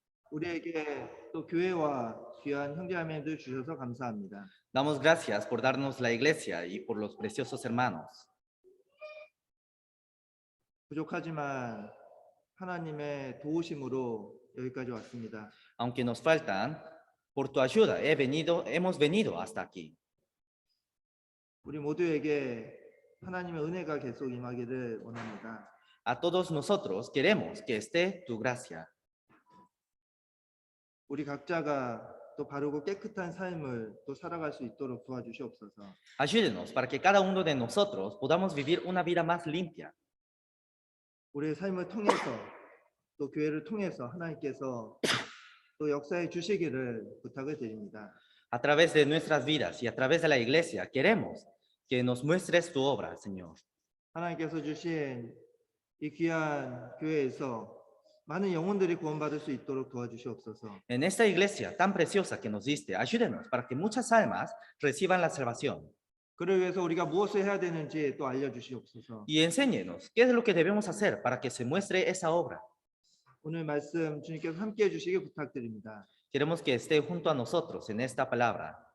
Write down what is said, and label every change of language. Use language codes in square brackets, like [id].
[ko] 우리에게 또 교회와 귀한 형제자매들 주셔서 감사합니다. [es] Damos gracias por darnos la iglesia y por los preciosos hermanos. [ko] 부족하지만 하나님의 도우심으로 여기까지 왔습니다. [es] Aunque nos faltan, por tu ayuda hemos venido hasta aquí. [ko] 우리 모두에게 하나님의 은혜가 계속 임하기를 원합니다. [es] A todos nosotros queremos que esté tu gracia. [ko] 우리 각자가 또 바르고 깨끗한 삶을 또 살아갈 수 있도록 도와주시옵소서. [es] Ayúdenos para que cada uno de nosotros podamos vivir una vida más limpia. [ko] 우리의 삶을 통해서 또 교회를 통해서 하나님께서 또 역사해 주시기를 부탁을 드립니다. [es] A través de nuestras vidas y a través de la iglesia queremos que nos muestres tu obra, Señor. [ko] 하나님께서 주신 이 귀한 교회에서 많은 영혼들이 구원받을 수 있도록 도와주시옵소서. [es] En esta iglesia tan preciosa que nos diste, ayúdenos para que muchas almas reciban la salvación. [ko] 그를 위해서 우리가 무엇을 해야 되는지 또 알려주시옵소서. [es] Y enséñenos qué es lo que debemos hacer para que se muestre esa obra. [ko] 오늘 말씀 주님께서 함께해 주시길 부탁드립니다. [es] Queremos que esté junto a nosotros en esta palabra.